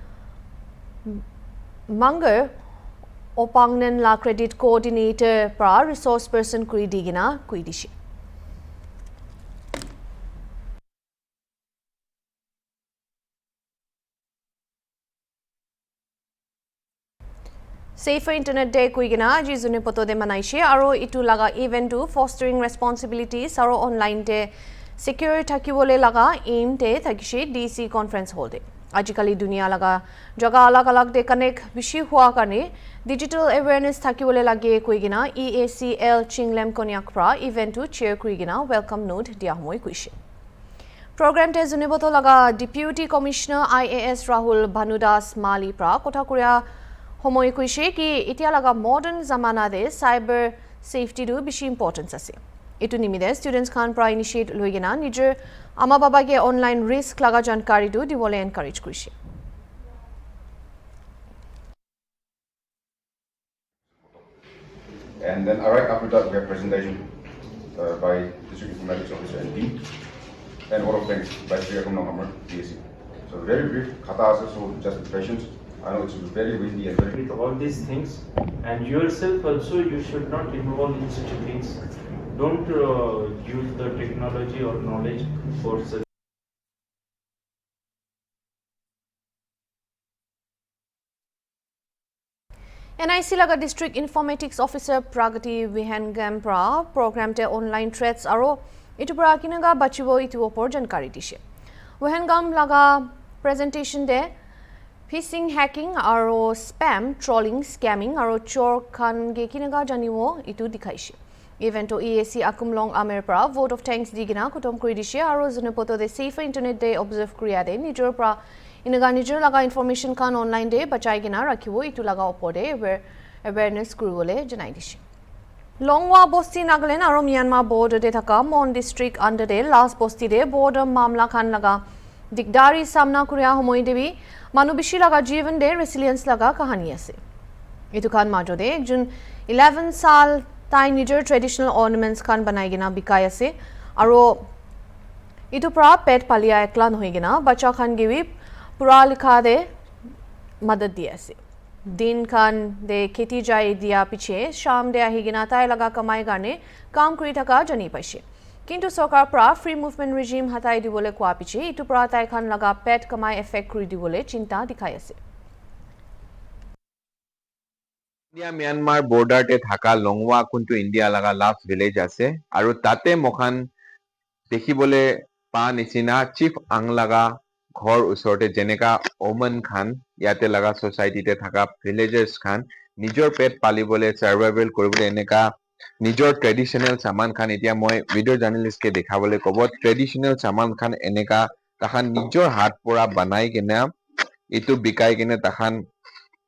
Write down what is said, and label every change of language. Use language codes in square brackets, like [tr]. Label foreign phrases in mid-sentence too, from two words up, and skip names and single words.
[nag] Mangar Opangnen la [en] credit coordinator [nag] pra [en] resource person [nag] kuri digina kuidishi Safer Internet Day kuigina ji june poto de manaishe aro itu laga event to [en] fostering responsibilities [nag] aro online de secure thakibole laga aim te thakishi DC [en] conference hall [nag] de ajikali dunia laga jaga alag alag de connect bishi hua kane [en] digital awareness [nag] thakibole lage kuigina EACL Chinglem Konyak pra event to chair kuigina [en] welcome note [nag] dia homoi kuishe Program te june poto laga Deputy Commissioner IAS Rahul Bhanudas Mali pra kotha kuria সময় কৈছে কি এতিয়া লাগা মডাৰ্ন জামানা দে [en] cyber safety [nag] দু বেছি ইম্পৰ্টেন্স আছে এটো নিমিদে ষ্টুডেন্টস খান প্ৰা ইনিশিয়েট লইগিনা নিজৰ আমা বাবাগে [en] online risk [nag] লাগা জানকাৰী দু দিবলে এনকাৰেজ কৰিছে [en] And then right after that we have presentation by District Informatics Officer ND and all of thanks by Sri Akum Hammer DSC. So very brief [nag] kata ase [en] so just be patient. I know it's very windy and very with all these things, and yourself also you should not involve in such things. Don't use the technology or knowledge for such. [nag] NIC laga District Informatics Officer Pragati Vihangam pra program te [en] online threats [nag] aro itu pra kinaga bachibo itu opor jankari dishe Vihangam laga presentation de [en] Phishing, hacking, [nag] aro [en] spam, trolling, scamming, [nag] aro chor khan ge kinaga janiwo itu dikhaishe. Evento EAC Akumlong Amer pra vote of thanks digina kutom kuri dishe aro june poto de safer internet day observe kriya de nijor pra inaga nijor laga information khan online de bachai gina rakhibo itu laga opode awareness kuribole janai dishe. Longwa Bosti Nagaland aro Myanmar border de thaka Mon district under de last Bosti de border mamla khan laga Digdari samna kuriya homoi debi manu bishi laga jivan de resilience laga kahani ase etu khan majode jun 11 sal tai nijor [en] traditional ornaments [nag] khan banai gina bikai ase aro etu pra pet palia ekla nohi gina bacha khan gibi pura likha de madad di ase din khan de kheti jai dia piche sham de ahi gina tai laga kamai garne kam kuri thaka jani paise কিন্তু সরকার প্রা [en] free movement regime [nag] হাতাই দিবলে কোয়া পিছে ইটু প্রা তাই খান লাগা পেট কমাই এফেক্ট কৰি দিবলে চিন্তা দেখাই আছে ইন্ডিয়া মিয়ানমাৰ বৰ্ডাৰতে থাকা লংৱা কোনটো ইন্ডিয়া লাগা [en] last village [nag] আছে আৰু তাতে মখান দেখিবলে পা নিচিনা চিফ আং লাগা ঘৰ ওচৰতে যেনেকা ওমন খান ইয়াতে লাগা সোসাইটিতে থাকা ভিলেজাৰ্স খান নিজৰ পেট পালিবলে সাৰ্ভাইভেল কৰিবলৈ এনেকা নিজৰ ট্ৰেডিশনাল সামান খান এতিয়া মই [en] video journalist [nag] কে দেখাবলৈ কব ট্ৰেডিশনাল সামান খান এনেকা তাহান নিজৰ হাত পৰা বনাই কিনে ইটো বিকাই কিনে তাহান